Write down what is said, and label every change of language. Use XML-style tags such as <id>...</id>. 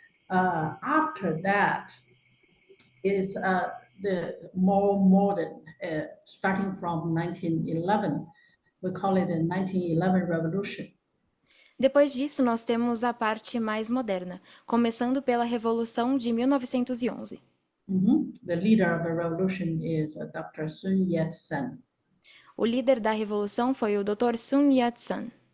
<en>After that is the more modern, starting from 1911. We call it the 1911 Revolution.</en> <pt>Depois disso, nós temos a parte mais moderna, começando pela Revolução de 1911.</pt> <en>The leader of the revolution is Dr. Sun Yat-sen.</en> <pt>O líder da revolução foi o Dr. Sun Yat-sen.</pt>